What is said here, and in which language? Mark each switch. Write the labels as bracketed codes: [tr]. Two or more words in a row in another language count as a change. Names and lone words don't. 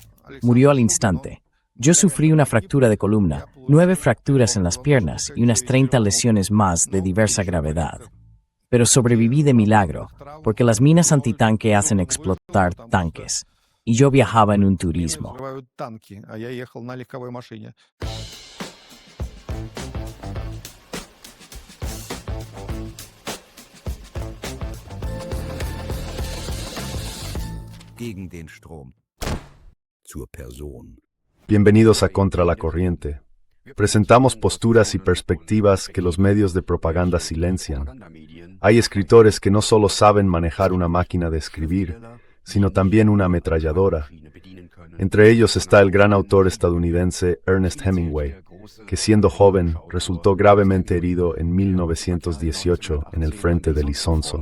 [es] Murió al instante. Yo sufrí una fractura de columna, 9 fracturas en las piernas y unas 30 lesiones más de diversa gravedad. Pero sobreviví de milagro, porque las minas antitanque hacen explotar tanques. Y yo viajaba en un turismo. [de] Gegen den Strom. Zur Person. [es] Bienvenidos a Contra la Corriente. Presentamos posturas y perspectivas que los medios de propaganda silencian. Hay escritores que no solo saben manejar una máquina de escribir, sino también una ametralladora. Entre ellos está el gran autor estadounidense Ernest Hemingway, que siendo joven resultó gravemente herido en 1918 en el frente del Isonzo.